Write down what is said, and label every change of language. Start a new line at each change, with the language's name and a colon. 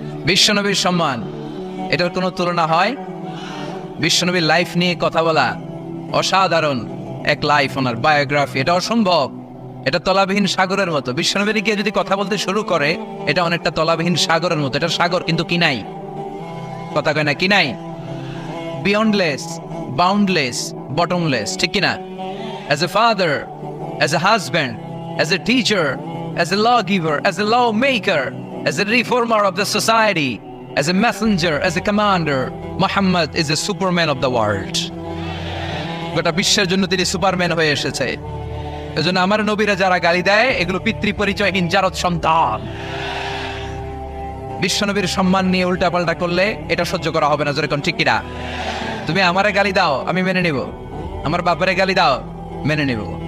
Bangla: বিশ্বনবীর সম্মান, এটার কোনো তুলনা হয়? বিশ্বনবীর লাইফ নিয়ে কথা বলা অসাধারণ এক লাইফ, ওনার বায়োগ্রাফি, এটা অসম্ভব। এটা তলাবিহীন সাগরের মতো। বিশ্বনবীর গিয়ে যদি কথা বলতে শুরু করে, এটা অনেকটা তলাবিহীন সাগরের মতো। এটা সাগর কিন্তু কি নাই, কথা কয় না, কি নাই?
English: beyondless, boundless, bottomless,
Bangla: ঠিক কিনা?
English: As a father, as a husband, as a teacher, as a lawgiver, as a lawmaker, as a reformer of the society, as a messenger, as a commander, Muhammad is a superman of the world.
Bangla: গোটা বিশ্বের জন্য তিনি Superman হয়ে এসেছে। এজন্য আমার নবীরা যারা গালি দেয়, এগুলো পিতৃ পরিচয়হীন জারদ সন্তান। বিশ্বনবীর সম্মান নিয়ে উল্টাপাল্টা করলে এটা সহ্য করা হবে না, যেরকম ঠিক কিনা? তুমি আমারে গালি দাও, আমি মেনে নিব। আমার বাবারে গালি দাও, মেনে নিব।